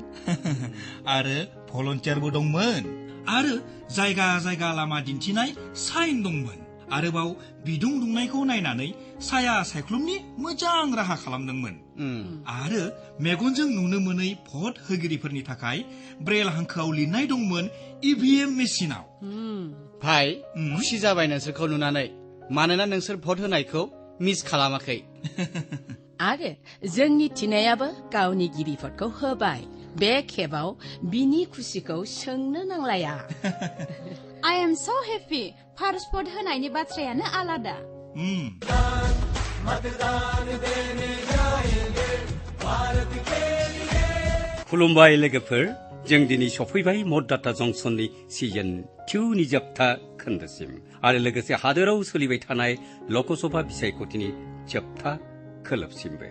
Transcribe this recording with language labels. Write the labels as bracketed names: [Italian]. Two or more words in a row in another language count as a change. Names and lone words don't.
[Bodo] आरो भलन्टियारबो दंमोन आरो जायगा जायगा लामा दिन्थिनाय साइन दंमोन आरोबाव बिदुं दुंनायखौ नायनानै साया सायख्लुमनि मोजां राहा खालामदोंमोन आरो मेगनजों नुनो मोनै भट होगिरिफोरनि थाखाय ब्रेल हांखोआव लिरनाय दंमोन इभिएम मेसिनाव भाई खुसि जाबाय नोंसोरखौ नुनानै मानोना नोंसोर भट होनायखौ मिस खालामाखै आरो जोंनि थिनायाबो गावनि गिबि भटखौ होबाय बे खेबाव बिनि खुसिखौ सोंनो नांलाया [English] I am so happy. [Bodo] फार्स्ट भट होनायनि बाथ्रायानो आलादा खुलुमबाय लोगोफोर जों दिनै सफैबाय मतदाता जंक्शननि सिजन 2 नि जोबथा खोन्दोसिम आरो लोगोसे हादोराव सोलिबाय थानाय लकसभा बिसायख'थिनि जोबथा खोलोबसिमबो